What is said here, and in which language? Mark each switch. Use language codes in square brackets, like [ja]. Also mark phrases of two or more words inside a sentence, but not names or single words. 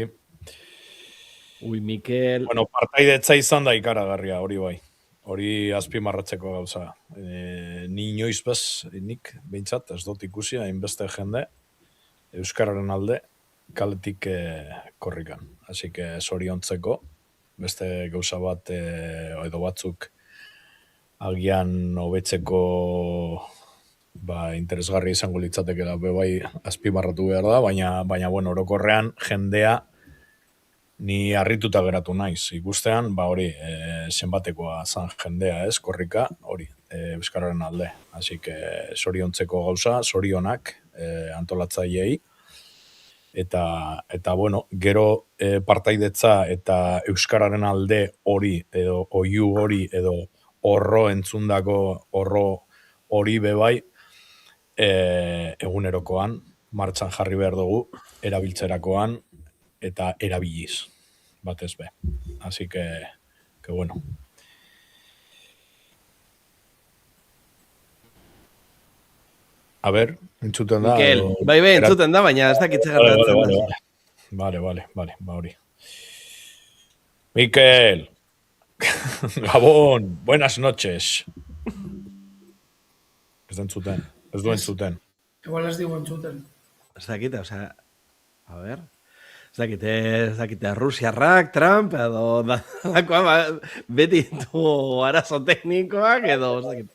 [eu] Mikel... Partaidetza izan da ikaragarria, hori bai. Hori azpimarratzeko gauza. Ni inoiz bez, nik behintzat, ez dut ikusi, hainbeste jende, Euskararen alde, kaletik korrikan. [es] Así que [eu] zoriontzeko, beste gauza bat edo batzuk agian hobetzeko interesgarri izango litzatekela bai azpimarratu behar da, baina orokorrean jendea ni harrituta geratu naiz. Ikustean, hori, zenbatekoa zan jendea, ez, korrika, hori, Euskararen alde. [es] Así que [eu] zoriontzeko gauza, zorionak antolatzaileei. Eta gero partaidetza eta Euskararen alde hori, edo oiu hori, edo horro entzundako horro hori bebai, egunerokoan, martxan jarri behar dugu, erabiltzerakoan, eta erabiliz, batez be. [es] Así que bueno. A ver, [eu] entzuten da. Mikel, bai, entzuten da, baina ez dakitze gertatzen da. Vale, hori. Mikel, Gabon, [es] buenas noches. [eu] Ez du entzuten. Igual ez digu entzuten. Ez dakite, [es] a ver... [eu] Ez dakite, Rusiarrak, Trump, edo beti du arazo teknikoak, edo ez dakite.